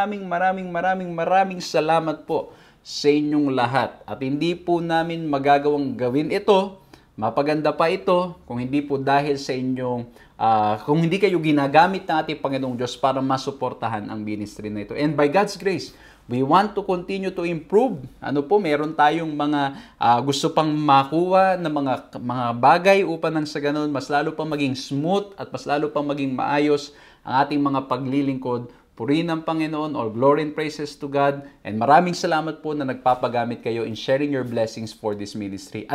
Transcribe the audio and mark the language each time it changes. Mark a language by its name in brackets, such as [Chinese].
[Filipino] Maraming salamat po sa inyong lahat. At hindi po namin magagawang gawin ito, mapaganda pa ito, kung hindi po dahil sa inyong, kung hindi kayo ginagamit ng ating Panginoong Diyos para masuportahan ang ministry na ito. [English] And by God's grace, we want to continue to improve. [Filipino] Meron tayong mga gusto pang makuha na mga bagay upang nang sa ganun, mas lalo pang maging smooth at mas lalo pang maging maayos ang ating mga paglilingkod. Purihin ng Panginoon, [English] all glory and praises to God. And [Filipino] maraming salamat po na nagpapagamit kayo [English] in sharing your blessings for this ministry.